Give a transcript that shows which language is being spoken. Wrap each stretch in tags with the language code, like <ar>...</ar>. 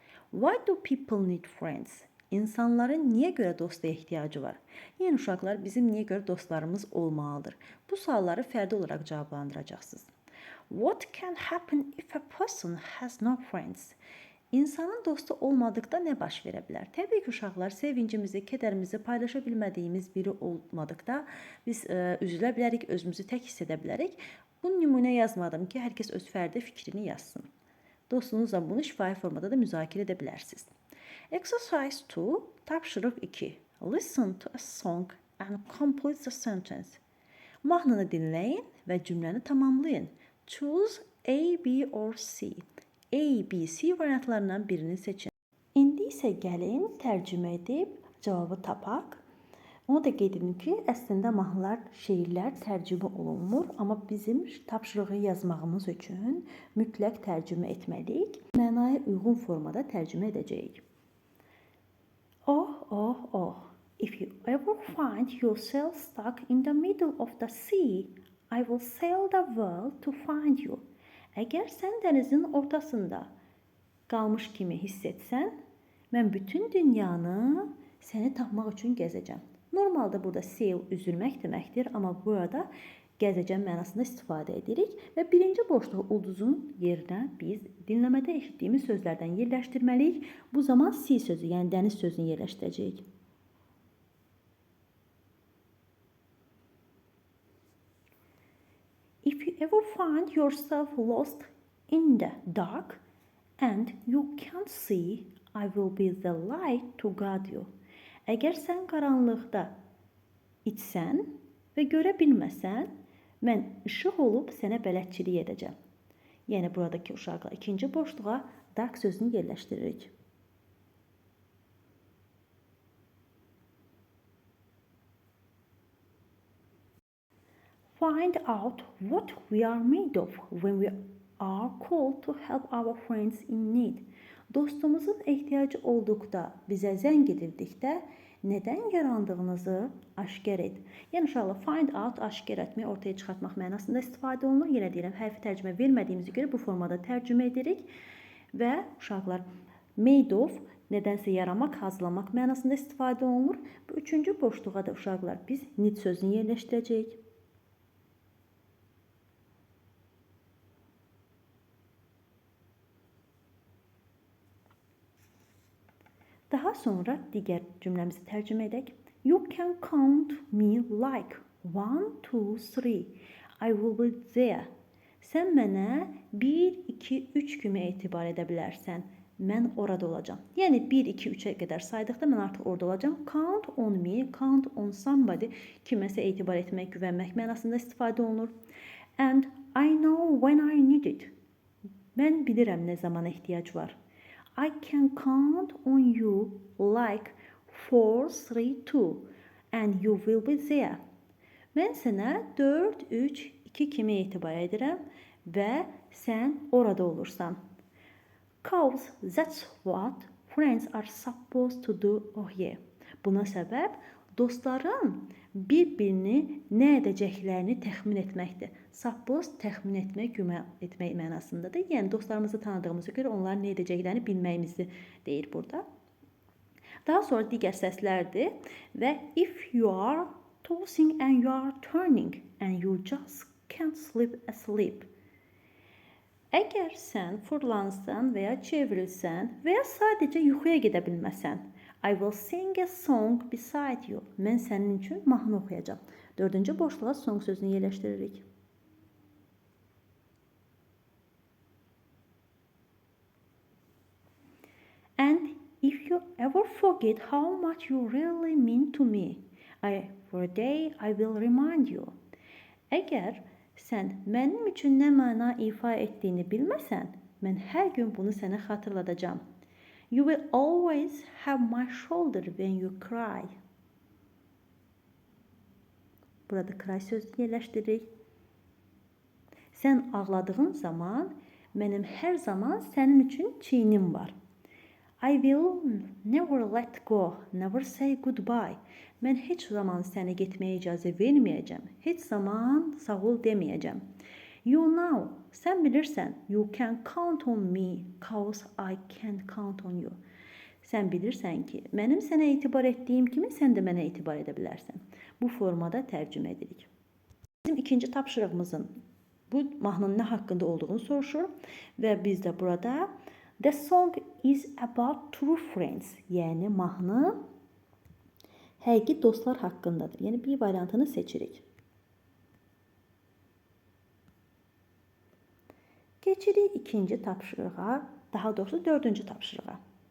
<en>Why do people need friends?</en> <az>İnsanların niyə görə dosta ehtiyacı var? Yəni uşaqlar, bizim niyə görə dostlarımız olmalıdır? Bu sualları fərdi olaraq cavablandıracaqsınız.</az> <en>What can happen if a person has no friends?</en> <az>İnsanın dostu olmadıqda nə baş verə bilər? Təbii ki, uşaqlar, sevincimizi, kədərimizi paylaşa bilmədiyimiz biri olmadıqda biz üzülə bilərik, özümüzü tək hiss edə bilərik. Bu nümunə yazmadım ki, hər kəs öz fərdi fikrini yazsın. Dostunuzla bunu şifahi formada da müzakirə edə bilərsiniz.</az> <en>Exercise 2,</en> <az>tapşırıq 2.</az> <en>Listen to a song and complete the sentence.</en> <az>Mahnını dinləyin və cümləni tamamlayın.</az> <en>Choose A, B or C.</en> <az>A, B, C variantlarından birini seçin. İndi isə gəlin tərcümə edib cavabı tapaq. Onu da qeyd edin ki, əslində mahnılar, şeirlər tərcümə olunmur, amma bizim tapşırığı yazmağımız üçün mütləq tərcümə etməliyik. Mənaya uyğun formada tərcümə edəcəyik. Oh, oh, oh.</az> <en>If you ever find yourself stuck in the middle of the sea, I will sail the world to find you.</en> <az>Əgər sən dənizin ortasında qalmış kimi hiss etsən, mən bütün dünyanı səni tapmaq üçün gəzəcəm. Normalda burada sail üzülmək deməkdir, amma burada gəzəcəm mənasında istifadə edirik və birinci boşluğu ulduzun yerinə biz dinləmədə eşitdiyimiz sözlərdən yerləşdirməliyik. Bu zaman sea sözü, yəni dəniz sözünü yerləşdirəcəyik.</az> <en>If you ever find yourself lost in the dark and you can't see, I will be the light to guide you.</en> <az>Əgər sən qaranlıqda itsən və görə bilməsən, mən işıq olub sənə bələdçilik edəcəm. Yəni, buradakı uşaqlar ikinci boşluğa dark sözünü yerləşdiririk.</az> <en>Find out what we are made of when we are called to help our friends in need.</en> <az>Dostumuzun ehtiyacı olduqda, bizə zəng edildikdə nədən yarandığınızı aşkar et. Yəni, uşaqlar, find out, aşkar etmək, ortaya çıxartmaq mənasında istifadə olunur. Yenə deyirəm, hərfi tərcümə vermədiyimizə görə bu formada tərcümə edirik. Və uşaqlar, made of, nədənsə yaramaq, hazırlamaq mənasında istifadə olunur. Bu üçüncü boşluğa da uşaqlar, biz need sözünü yerləşdirəcəyik. Daha sonra digər cümləmizi tərcümə edək.</az> <en>You can count me like 1, 2, 3. I will be there.</en> <az>Sən mənə 1, 2, 3 kimi etibar edə bilərsən. Mən orada olacağam. Yəni 1, 2, 3-ə qədər saydıqda mən artıq orada olacağam.</az> <en>Count on me, count on somebody</en> <az>kiməsə etibar etmək, güvənmək mənasında istifadə olunur.</az> <en>And I know when I need it.</en> <az>Mən bilirəm nə zaman ehtiyac var.</az> <en>I can count on you like 4, 3, 2 and you will be there.</en> <az>Mən sənə 4, 3, 2 kimi etibar edirəm və sən orada olursan.</az> <en>Cause that's what friends are supposed to do. Oh yeah.</en> <az>Buna səbəb dostların bir-birini nə edəcəklərini təxmin etməkdir. Suppose təxmin etmək, güman etmək mənasındadır. Yəni, dostlarımızı tanıdığımıza görə onların nə edəcəklərini bilməyimizi deyir burada. Daha sonra digər səslərdir və</az> <en>if you are tossing and you are turning and you just can't sleep asleep.</en> <az>Əgər sən fırlansan və ya çevrilsən və ya sadəcə yuxuya gedə bilməsən,</az> <en>I will sing a song beside you.</en> <az>Mən sənin üçün mahnı oxuyacağam. Dördüncü boşluğa song sözünü yerləşdiririk.</az> <en>And if you ever forget how much you really mean to me, for a day I will remind you.</en> <az>Əgər sən mənim üçün nə məna ifa etdiyini bilməsən, mən hər gün bunu sənə xatırladacağam.</az> <en>You will always have my shoulder when you cry.</en> <az>Burada cry sözünü yerləşdiririk. Sən ağladığın zaman mənim hər zaman sənin üçün çiynim var.</az> <en>I will never let go, never say goodbye.</en> <az>Mən heç zaman səni getməyə icazə verməyəcəm. Heç zaman sağ ol deməyəcəm.</az> <en>You know,</en> <az>sən bilirsən,</az> <en>you can count on me, cause I can't count on you.</en> <az>Sən bilirsən ki, mənim sənə etibar etdiyim kimi sən də mənə etibar edə bilərsən. Bu formada tərcümə edirik. Bizim ikinci tapşırığımızın bu mahnının nə haqqında olduğunu soruşur və biz də burada</az> <en>the song is about true friends,</en> <az>yəni mahnı həqiqi dostlar haqqındadır. Yəni bir variantını seçirik. Keçirik ikinci tapşırığa, daha doğrusu dördüncü tapşırığa.</az>